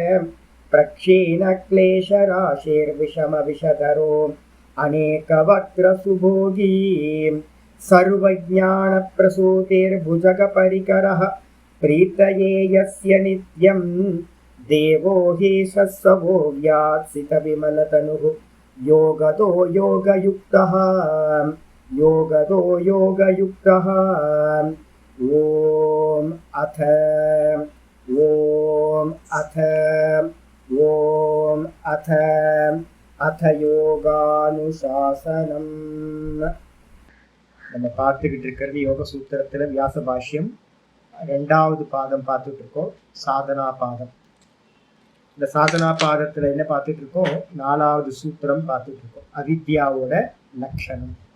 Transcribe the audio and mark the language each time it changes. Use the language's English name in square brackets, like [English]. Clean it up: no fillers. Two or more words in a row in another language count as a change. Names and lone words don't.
[Sanskrit] प्रक्षीणक्लेशराशिर्विषमविषधरो अनेकवक्त्रसुभोगी सर्वज्ञानप्रसूतिर्भुजगपरिकरः प्रीतये यस्य नित्यं देवो हि सत्सवो व्यात्सितविमलतनुः योगतो योगयुक्तः योगतो योगयुक्तः। ॐ अथ யோகானுசாசனம். [Tamil] நம்ம பார்த்துக்கிட்டு இருக்கிறது யோக சூத்திரத்துல வியாச பாஷ்யம் 2வது பாதம் பார்த்துட்டு இருக்கோம், சாதனா பாதம். இந்த சாதனா பாதத்துல என்ன பார்த்துட்டு இருக்கோம்? 4வது சூத்திரம் பார்த்துட்டு இருக்கோம், அவித்யாவோட லட்சணம்.